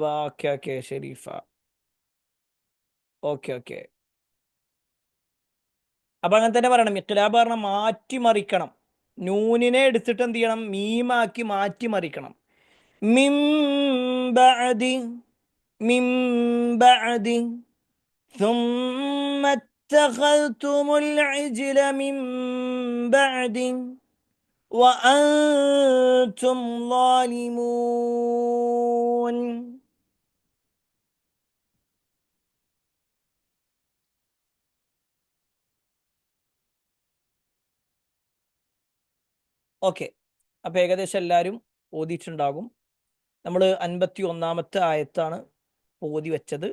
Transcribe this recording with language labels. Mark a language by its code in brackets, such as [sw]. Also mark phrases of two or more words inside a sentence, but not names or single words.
[en] okay okay ഷെരീഫ. okay okay. [ml] അപ്പൊ അങ്ങനെ തന്നെ പറയണം. ഇഖ്ലാബ് പറഞ്ഞാൽ മാറ്റിമറിക്കണം. നൂനിനെ എടുത്തിട്ട് എന്ത് ചെയ്യണം? മീമാക്കി മാറ്റിമറിക്കണം. [ar] من بعد. من بعد. ثم اتخذتم العجل من بعد وأنتم ظالمون. [ml] ഓക്കെ. അപ്പം ഏകദേശം എല്ലാവരും ഓതിയിട്ടുണ്ടാകും. നമ്മൾ 51-ാമത്തെ ആയത്താണ് ഓതി വെച്ചത്.